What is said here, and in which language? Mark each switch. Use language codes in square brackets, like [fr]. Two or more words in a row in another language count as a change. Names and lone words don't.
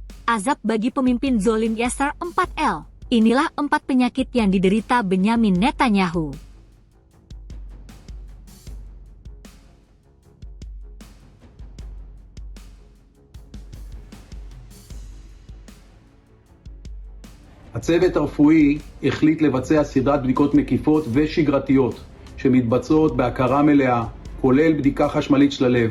[id] azab bagi pemimpin zolim Yasser 4L. Inilah 4 penyakit yang diderita Benyamin Netanyahu. [he] הצוות הרפואי החליט לבצע סדרת בדיקות מקיפות ושגרתיות שמתבצעות בהכרה מלאה, כולל בדיקה חשמלית של הלב.